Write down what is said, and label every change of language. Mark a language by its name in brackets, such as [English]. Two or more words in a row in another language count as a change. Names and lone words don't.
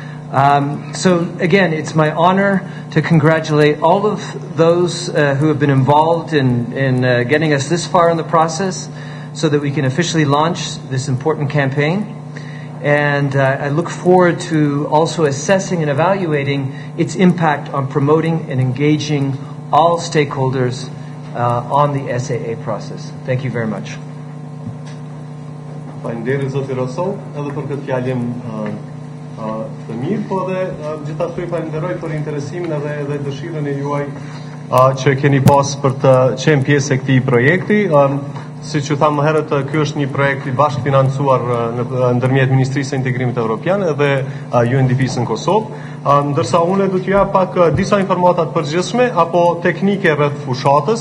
[English] So again, it's my honor to congratulate all of those who have been involved in getting us this far in the process so that we can officially launch this important campaign. And I look forward to also assessing and evaluating its impact on promoting and engaging all stakeholders on the SAA process. Thank you very much. [Albanian] Faleminderit zoti Rosov edhe për këtë fjalim të mirë, po dhe gjithashtu i falenderoj për interesimin edhe dëshirën e juaj që keni pas për të qenë pjesë e këtij projekti. Siç u tham më herët, ky është një projekt I bashkëfinancuar ndërmjet Ministrisë së Integrimit Evropian dhe UNDP-s në Kosovë, ndërsa unë do t'ju jap pak disa informata të përgjithshme apo teknike rreth fushatës.